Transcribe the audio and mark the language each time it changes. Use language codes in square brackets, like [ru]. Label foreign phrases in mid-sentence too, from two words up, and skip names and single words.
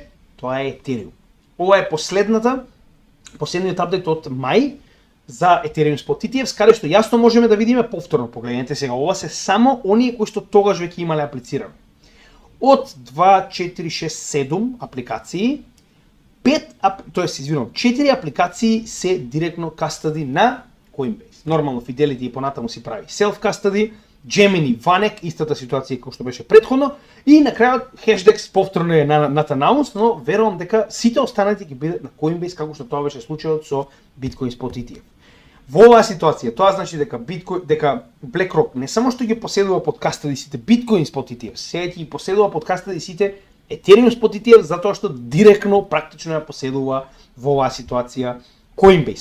[mk] Тоа е Ethereum. Ова е последниот апдейт од мај, за Ethereum Spot ETFs, каде што јасно можеме да видиме повторно. Погледнете сега, ова се само оние кои што тогаш веќе имале аплицирано. Од 2, 4, 6, 7 апликации, 4 апликации се директно кастади на Coinbase. Нормално Fidelity и понатаму си прави self-custody, Gemini, Vanek, истата ситуација како што беше претходно, и на крајот Hashdex повторно е [en] not announced, [mk] но верувам дека сите останати ќе бидат на Coinbase како што тоа беше случајот со Bitcoin Spot ETF. Во оваа ситуација, тоа значи дека BlackRock не само што ги поседува под кастади сите Bitcoin Spot ETF, сега ги поседува под кастади сите Ethereum Spot ETF, затоа што директно практично ја поседува во оваа ситуација Coinbase.